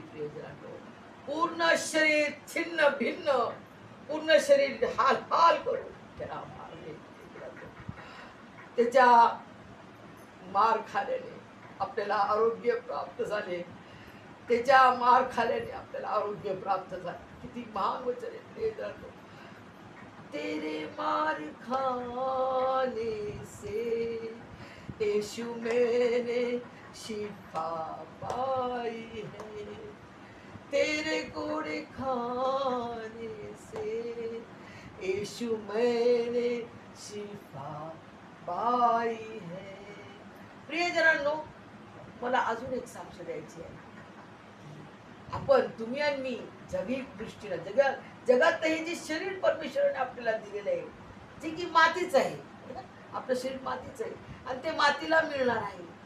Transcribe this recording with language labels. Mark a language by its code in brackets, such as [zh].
[mr] प्रियजनांनो, पूर्ण शरीर छिन्न भिन्न, पूर्ण शरीर हाल हाल करून त्याला मारले. त्याच्या मार खाल्याने आपल्याला आरोग्य प्राप्त झाले, त्याच्या मार खाल्याने आपल्याला आरोग्य प्राप्त झाले. किती महान वचन आहे प्रियजनांनो. [hi] तेरे मार खाने से यीशु मैंने शिफा पाई है, तेरे कोड़े खाने से यीशु मैंने शिफा पाई है. [mr] प्रियजनांनो, मला अजून एक साक्ष द्यायची आहे. आपण, तुम्ही आणि मी जैविक दृष्टीने जगात हे जे शरीर परमेश्वराने आपल्याला दिलेलं आहे, जे की मातीच आहे, आपलं शरीर मातीच आहे आणि ते मातीला मिळणार आहे.